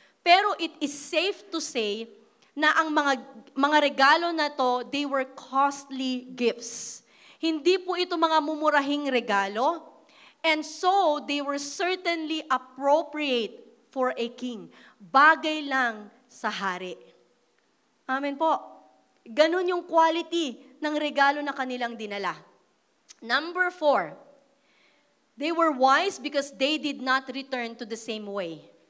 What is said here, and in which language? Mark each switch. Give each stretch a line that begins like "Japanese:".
English: Pero it is safe to say
Filipino: na ang mga regalo na to,
English: they were costly gifts.
Filipino: Hindi po ito mga mumurahing regalo.
English: And so, they were certainly appropriate for a king.
Filipino: Bagay lang sa hari. Amen po. Ganun yung quality ng regalo na kanilang dinala.
English: Number 4, they were wise because they did not return to the same way.